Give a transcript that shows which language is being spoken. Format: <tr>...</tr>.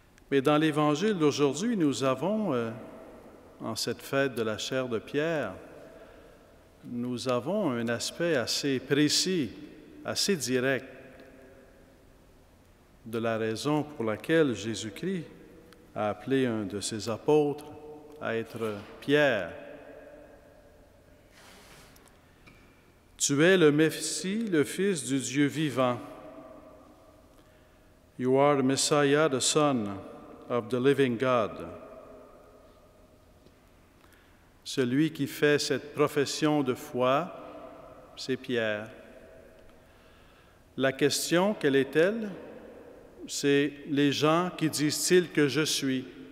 <fr>Mais dans l'Évangile d'aujourd'hui, nous avons, en cette fête de la chair de Pierre, nous avons un aspect assez précis, assez direct de la raison pour laquelle Jésus-Christ a appelé un de ses apôtres à être Pierre. Tu es le Messie, le Fils du Dieu vivant.</fr> <en>You are the Messiah, the Son of the living God.</en> <fr>Celui qui fait cette profession de foi, c'est Pierre. La question, quelle est-elle? C'est les gens qui disent-ils que je suis?</fr>